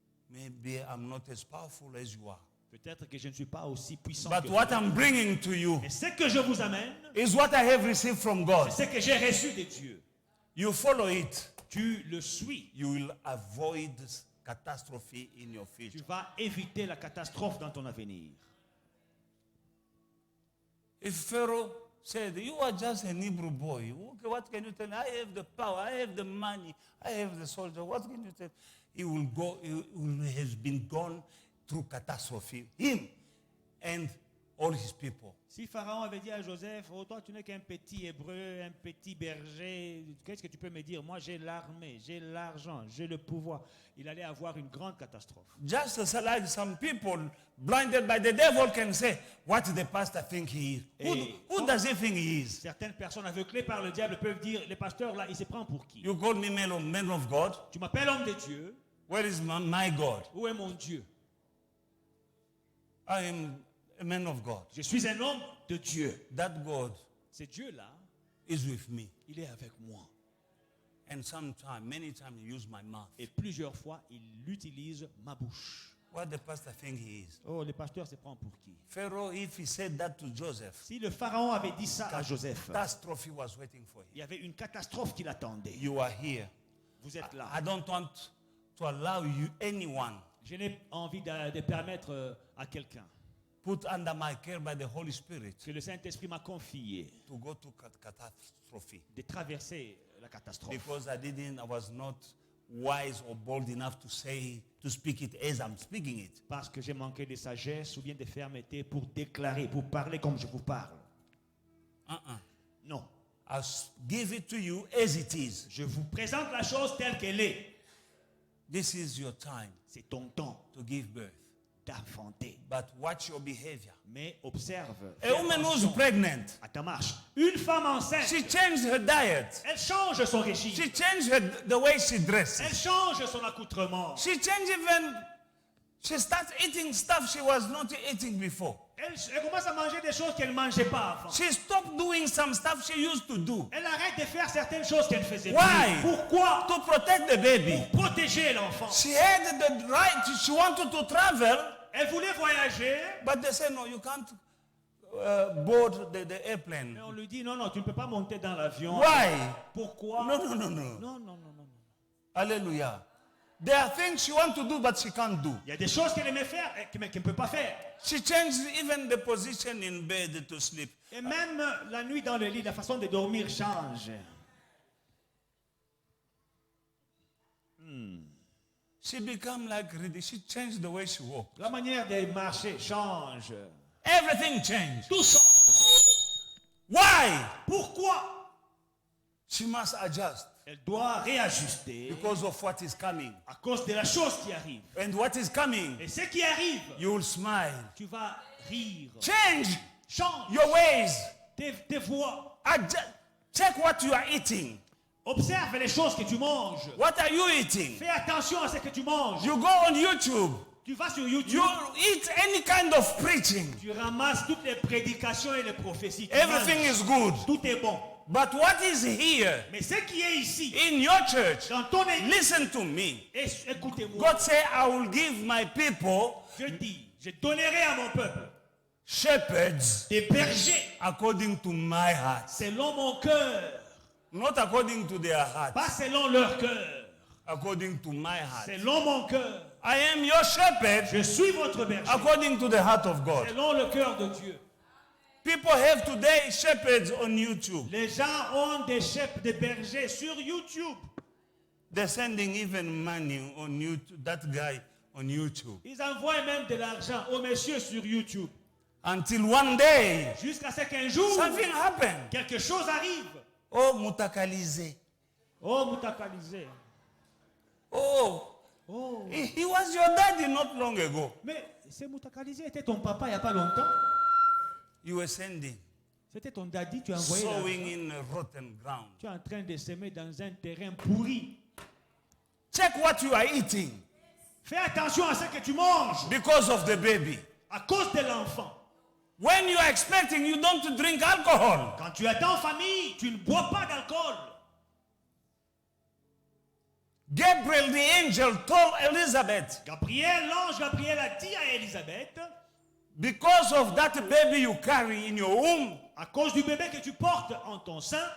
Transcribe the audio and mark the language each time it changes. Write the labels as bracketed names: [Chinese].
[English] Maybe I'm not as powerful as you are. [French] Peut-être que je ne suis pas aussi puissant [English] But [French] que [English] what [French] vous. [English] I'm bringing to you [French] Mais ce que je vous amène, [English] is what I have received from God. [French] c'est ce que j'ai reçu de Dieu. [English] You follow it, [French] Tu le suis. [English] you will avoid catastrophe in your [French] Tu [English] future. [French] vas éviter la catastrophe dans ton avenir. [English] If Pharaoh said, you are just an Hebrew boy, okay, what can you tell me? I have the power, I have the money, I have the soldier. What can you tell? He will go, he will has been gone through catastrophe. Him and all his people. [French] Si Pharaon avait dit à Joseph, oh, toi tu n'es qu'un petit hébreu, un petit berger, qu'est-ce que tu peux me dire? Moi j'ai l'armée, j'ai l'argent, j'ai le pouvoir. Il allait avoir une grande catastrophe. [English] Just as like some people blinded by the devil can say, what the pastor think he is. Who does he think he is? [French] Certaines personnes aveuglées par le diable peuvent dire, les pasteurs là, il se prend pour qui? [English] You call me man of God? [French] Tu m'appelles homme de Dieu, [English] Where is my God? [French] où est mon Dieu? [English] I am a man of God. [French] Je suis un homme de Dieu. [English] That God [French] Ce Dieu-là, [English] is with me. [French] il est avec moi. [English] And sometimes, many times, he use my mouth. [French] Et plusieurs fois, il utilise ma bouche. [English] What the pastor think he is? [French] Oh, le pasteur se prend pour qui? [English] Pharaoh, if he said that to Joseph, [French] Si le pharaon avait dit ça à Joseph, [English] catastrophe was waiting for him. [French] il y avait une catastrophe qui l'attendait. [English] You are here. [French] Vous êtes là. [English] I don't want to allow you, anyone, [French] Je n'ai envie de permettre à quelqu'un [English] put under my care by the Holy Spirit [French] que le Saint-Esprit m'a confié [English] to go to catastrophe. [French] de traverser la catastrophe. [English] Because I was not wise or bold enough to speak it as I'm speaking it. [French] Parce que j'ai manqué de sagesse ou bien de fermeté pour déclarer, pour parler comme je vous parle. Non. [English] I'll give it to you as it is. [French] Je vous présente la chose telle qu'elle est. [English] This is your time [French] C'est ton temps [English] to give birth. [French] d'enfanter. [English] But watch your behavior. [French] Mais observe. [English] A woman who's pregnant, [French] À ta marche. Une femme enceinte, [English] she changed her diet. [French] elle change son régime. [English] She changed the way she dresses. [French] Elle change son accoutrement. [English] She changed even, she starts eating stuff she was not eating before. [French] Elle commence à manger des choses qu'elle ne mangeait pas avant. [English] She stopped doing some stuff she used to do. [French] Elle arrête de faire certaines choses qu'elle faisait [English] Why? [French] plus. Pourquoi? [English] To protect the baby. [French] Pour protéger l'enfant. [English] She had the right, she wanted to travel, [French] Elle voulait voyager, [English] but they said, no, you can't board the airplane. [French] mais on lui dit non, non, tu ne peux pas monter dans l'avion. [English] Why? [French] Pourquoi? [English] No. [French] Non, non, non, non, non. [English] Hallelujah. There are things she wants to do, but she can't do. [French] Il y a des choses qu'elle aimait faire, mais qu'elle ne peut pas faire. [English] She changed even the position in bed to sleep. [French] Et même la nuit dans le lit, la façon de dormir change. [English] She become like ready. She changed the way she walked. [French] La manière de marcher change. [English] Everything changed. [French] Tout change. [English] Why? [French] Pourquoi? [English] She must adjust [French] Elle doit réajuster [English] because of what is coming. [French] à cause de la chose qui arrive. [English] And what is coming, [French] Et ce qui arrive, [English] you will smile. [French] tu vas rire. [English] Change [French] Change [English] your ways. [French] tes voix. [English] Check what you are eating. [French] Observe les choses que tu manges. [English] What are you eating? [French] Fais attention à ce que tu manges. [English] You go on YouTube. [French] Tu vas sur YouTube. [English] You eat any kind of preaching. [French] Tu ramasses toutes les prédications et les prophéties. Tu [English] Everything [French] manges. [English] is good. [French] Tout est bon. [English] But what is here [French] Mais ce qui est ici, [English] in your church, [French] dans ton église, [English] listen to me. [French] écoutez-moi. [English] God say, I will give my people [French] Je dis, je donnerai à mon peuple [English] shepherds [French] des bergers [English] according to my heart. [French] selon mon cœur, [English] Not according to their heart, [French] pas selon leur cœur, [English] according to my heart. [French] selon mon cœur. [English] I am your shepherd [French] Je suis votre berger [English] according to the heart of God. [French] selon le cœur de Dieu. [English] People have today shepherds on YouTube. [French] Les gens ont des chefs de bergers sur YouTube. [English] They're sending even money on YouTube, that guy on YouTube. [French] Ils envoient même de l'argent au monsieur sur YouTube. [English] Until one day, [French] Jusqu'à ce qu'un jour, [English] something happened. [French] quelque chose arrive. [English] Oh, mutakalize. [French] Oh, Moutakalisé. [English] Oh, [French] Oh. [English] he was your daddy not long ago. [French] Mais ce Moutakalisé était ton papa il n'y a pas longtemps. [English] You were sending, [French] C'était ton daddy, tu as envoyé là. [English] sowing in a rotten ground. [French] Tu es en train de semer dans un terrain pourri. [English] Check what you are eating [French] Fais attention à ce que tu manges [English] because of the baby. [French] à cause de l'enfant. [English] When you are expecting, you don't drink alcohol. [French] Quand tu attends en famille, tu ne bois pas d'alcool. [English] Gabriel the angel told Elizabeth, [French] L'ange Gabriel a dit à Élisabeth, [English] because of that baby you carry in your womb, [French] à cause du bébé que tu portes en ton sein,